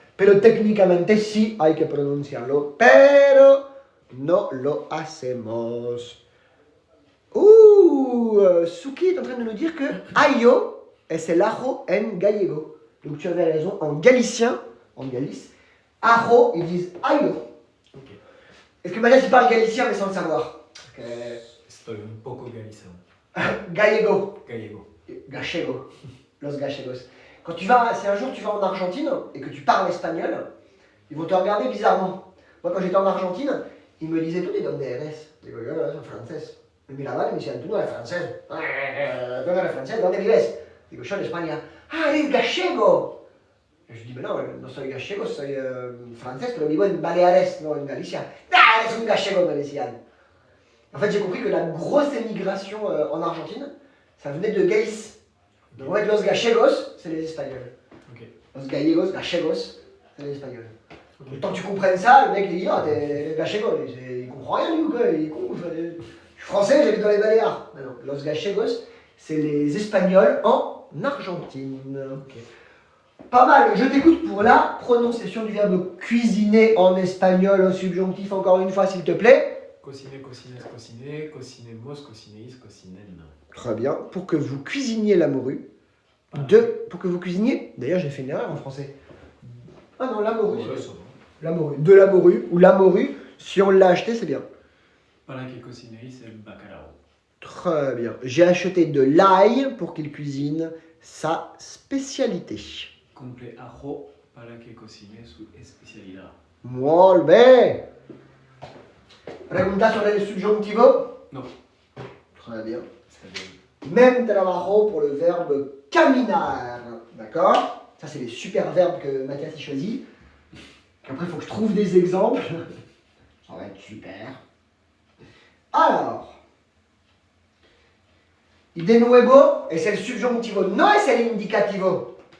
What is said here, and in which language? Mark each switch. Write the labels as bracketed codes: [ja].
[es] Pero técnicamente sí hay que pronunciarlo, pero no lo hacemos. [fr] Suki est en train de nous dire que ayo, c'est l'ajo en gallego. Donc tu avais raison, en galicien, en Galice, ajo, ils disent ayo. Ok. Est-ce que Mathias il parle galicien mais sans le savoir? [es] Estoy un poco galizano. Gallego. Gallego. Gachego. Los gachegos. [fr] Quand tu vas, si un jour tu vas en Argentine et que tu parles espagnol, ils vont te regarder bizarrement. Moi quand j'étais en Argentine, ils me disaient tout, [es] ¿de dónde eres? Digo, yo soy francés. Me miraban y me decían, tú no eres francés. Tú no eres francés, ¿dónde vives? Digo, yo en España, ah, eres gallego. Y yo digo, no, no soy gallego, soy francés, pero vivo en Baleares, no en Galicia. Ah, eres un gallego, me decían. [fr] En fait, j'ai compris que la grosse émigration en Argentine, ça venait de gays. Donc en fait, los gallegos, c'est les Espagnols. Ok. Los gallegos, gallegos, c'est les Espagnols. Ok. Le temps que tu comprennes ça, le mec il dit, ah, t'es gallego. Il comprend rien, lui, ou quoi? Il est con. Je suis français, j'habite dans les Baléares. Non, non, los gallegos, c'est les Espagnols en Argentine. Ok. Pas mal, je t'écoute pour la prononciation du verbe cuisiner en espagnol, au subjonctif, encore une fois, s'il te plaît. [es] Cociner, cocines, cociner, cocinemos, cocineis, cocinen. [fr] Très bien. Pour que vous cuisiniez la morue. Voilà. Pour que vous cuisiniez. D'ailleurs, j'ai fait une erreur en français. Ah non, la morue. Ouais, c'est ça va. la morue. De la morue ou la morue. Si on l'a acheté, c'est bien. [es] Para que cocineis el bacalao. [fr] Très bien. J'ai acheté de l'ail pour qu'il cuisine sa spécialité. [es] Cumple ajo para que cocine su especialidad. Muy bien. Pregunta sobre el subjuntivo. No, [fr] Très bien. [es] está bien. [fr] Même trabajo pour le verbe caminar. D'accord? Ça, c'est les super verbes que Mathias a choisis. Après, il faut que je trouve des exemples. Ça va être super. [es] Alors, y de nuevo es el subjuntivo, no es el indicativo.